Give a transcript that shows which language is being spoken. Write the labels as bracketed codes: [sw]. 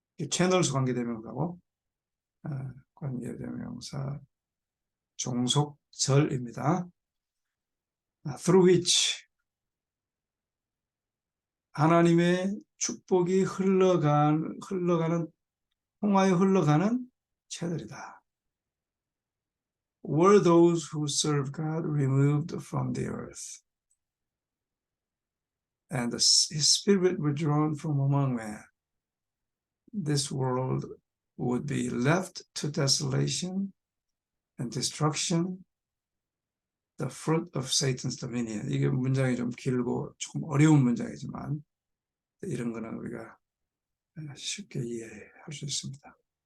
[ko] channels 관계대명사고 관계대명사 종속절입니다. [en] through which, [ko] 하나님의 축복이 통하여 흘러가는 채널이다. [en] Were those who serve God removed from the earth, and His Spirit withdrawn from among men, this world would be left to desolation and destruction, the fruit of Satan's dominion. [ko] 이게 문장이 좀 길고 조금 어려운 문장이지만 이런 거는 우리가 쉽게 이해할 수 있습니다.